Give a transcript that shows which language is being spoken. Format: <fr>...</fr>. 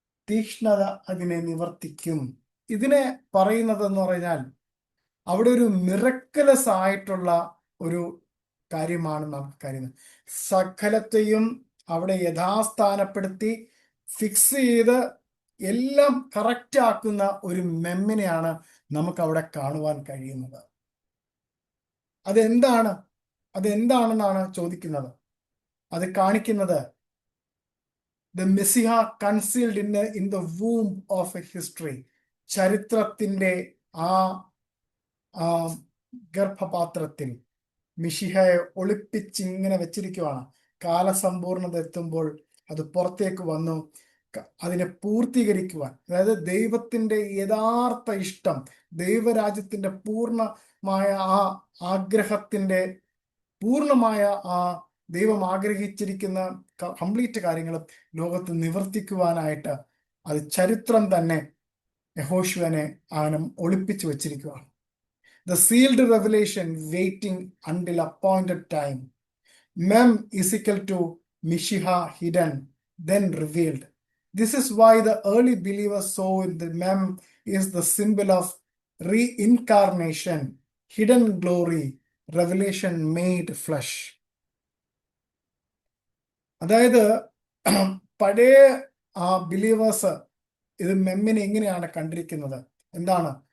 <ml>തീക്ഷ്ണത അതിനെ നിവർത്തിക്കും. ഇതിനെ പറയുന്നത് എന്ന് പറഞ്ഞാൽ അവിടെ ഒരു മിറക്കലസ് ആയിട്ടുള്ള ഒരു കാര്യമാണ് നമുക്ക് കരുതുന്നത്. സകലത്തെയും അവിടെ യഥാസ്ഥാനപ്പെടുത്തി ഫിക്സ് ചെയ്ത് എല്ലാം കറക്റ്റ് ആക്കുന്ന ഒരു മെമ്മിനെയാണ് നമുക്ക് അവിടെ കാണുവാൻ കഴിയുന്നത്. അതെന്താണെന്നാണ് ചോദിക്കുന്നത്. അത് കാണിക്കുന്നത്</ml> <en>the Messiah concealed in the womb of a history.</en> <ml>ചരിത്രത്തിന്റെ ആ ഗർഭപാത്രത്തിൽ മിശിഹയെ ഒളിപ്പിച്ചിങ്ങനെ വെച്ചിരിക്കുവാണ്. കാലസമ്പൂർണത എത്തുമ്പോൾ അത് പുറത്തേക്ക് വന്നു അതിനെ പൂർത്തീകരിക്കുവാൻ. അതായത് ദൈവത്തിന്റെ യഥാർത്ഥ ഇഷ്ടം, ദൈവരാജ്യത്തിന്റെ പൂർണ്ണമായ ആ ആഗ്രഹത്തിന്റെ പൂർണ്ണമായ ആ ദൈവം ആഗ്രഹിച്ചിരിക്കുന്ന കംപ്ലീറ്റ് കാര്യങ്ങളും ലോകത്ത് നിവർത്തിക്കുവാനായിട്ട് അത് ചരിത്രം തന്നെ യഹോശുവനെ അവനും ഒളിപ്പിച്ചു വെച്ചിരിക്കുകയാണ്.</ml> <en>The sealed revelation waiting until appointed time. Mem is equal to Mishiha hidden, then revealed. This is why the early believers saw in the Mem is the symbol of reincarnation, hidden glory, revelation made flesh.</en> <ml>അതായത് പഴയ ആ believers ഇത് മെമ്മിനെ എങ്ങനെയാണ് കണ്ടിരിക്കുന്നത്? എന്താണ്?</ml>